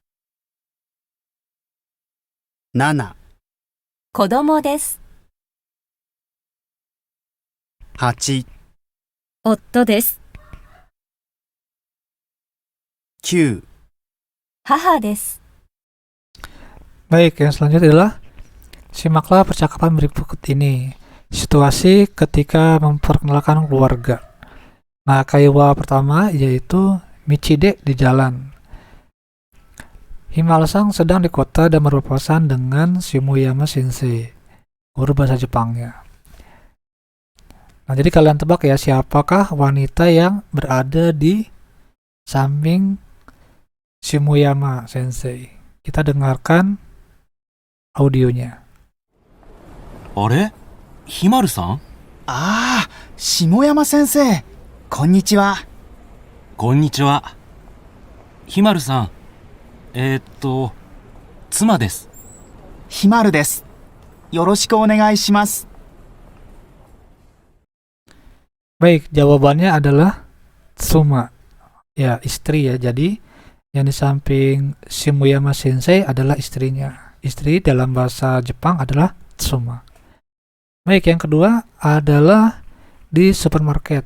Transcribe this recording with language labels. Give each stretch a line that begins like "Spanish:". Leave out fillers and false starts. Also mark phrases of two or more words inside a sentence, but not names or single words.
Japanese: 7、子供です。 8、夫です。 9、母です。
Indonesian: Baik, yang selanjutnya adalah simaklah percakapan berikut ini. Situasi ketika memperkenalkan keluarga. Nah, kaiwa pertama yaitu Michide di jalan. Himalsang sedang di kota dan berpapasan dengan Shimuyama Sensei, guru bahasa Jepangnya. Nah, jadi kalian tebak ya, siapakah wanita yang berada di samping Shimuyama Sensei. Kita dengarkan audionya.
Japanese: あれひまるさんああ、下山先生、こんにちは。こんにちは。ひまるさん、妻です。ひまるです。よろしくお願いします。
Indonesian: Baik, jawabannya adalah Tsuma. Ya, istri ya. Jadi, yang di samping Shimuyama Sensei adalah istrinya. Istri dalam bahasa Jepang adalah Tsuma. Baik, yang kedua adalah di supermarket.